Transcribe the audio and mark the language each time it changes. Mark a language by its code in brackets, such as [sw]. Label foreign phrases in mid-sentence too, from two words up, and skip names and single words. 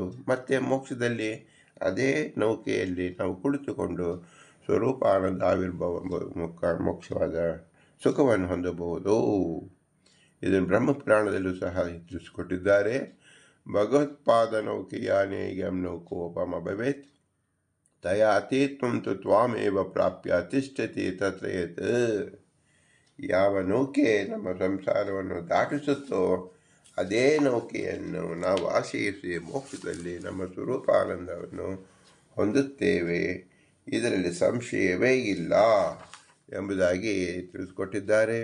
[kn] ಮತ್ತು ಮೋಕ್ಷದಲ್ಲಿ ಅದೇ ನೌಕೆಯಲ್ಲಿ ನಾವು ಕುಳಿತುಕೊಂಡು ಸ್ವರೂಪಾನಂದ ಆವಿರ್ಭಾವ ಮೋಕ್ಷವಾದ ಸುಖವನ್ನು ಹೊಂದಬಹುದು. ಇದನ್ನು ಬ್ರಹ್ಮಪುರಾಣದಲ್ಲೂ ಸಹ ತಿಳಿಸಿಕೊಟ್ಟಿದ್ದಾರೆ. [sa] ಭಗವತ್ಪಾದ ನೌಕೆಯಾನೇಯಂ ನೌಕೋಪಮ ಭವೇತ್ ತಯಾ ಅತೀತ್ವಂ ತು ತ್ವಾಮೇವ ಪ್ರಾಪ್ಯ ತಿಷ್ಠತಿ ತತ್ರ ಯತ್. [kn] ಯಾವ ನೌಕೆ ನಮ್ಮ ಸಂಸಾರವನ್ನು ದಾಟಿಸುತ್ತೋ ಅದೇ ನೌಕೆಯನ್ನು ನಾವು ಆಶ್ರಯಿಸಿ ಮೋಕ್ಷದಲ್ಲಿ ನಮ್ಮ ಸ್ವರೂಪಾನಂದವನ್ನು ಹೊಂದುತ್ತೇವೆ, ಇದರಲ್ಲಿ ಸಂಶಯವೇ ಇಲ್ಲ ಎಂಬುದಾಗಿ ತಿಳಿಸ್ಕೊಟ್ಟಿದ್ದಾರೆ.